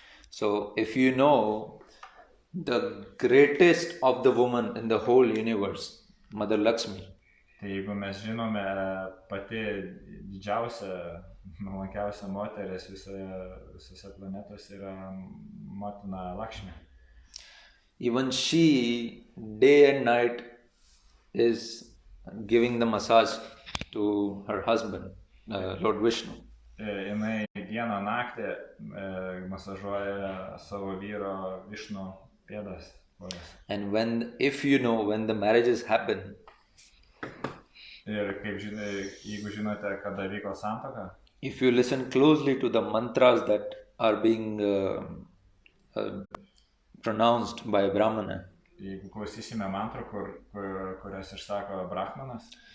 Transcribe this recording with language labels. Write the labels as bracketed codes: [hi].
[en] So if you know the greatest of the woman in the whole universe, Mother Lakshmi. [lt] Tai jeigu mes žinome pati didžiausia, nuolankiausia moteris visose planetose yra motina Lakshmi. [en] Even she day and night is giving the massage to her husband, Lord Vishnu. [lt] Jinai dieną naktį masažuoja savo vyro Vishnu pėdas. [en] And if you know when the marriages happen, [lt] ir kaip jeigu žinote, kada vyko santuoka, [en] if you listen closely to the mantras that are being pronounced by Brahmana, [lt] jeigu klausysime mantrų, kurias išsako Brahmanas,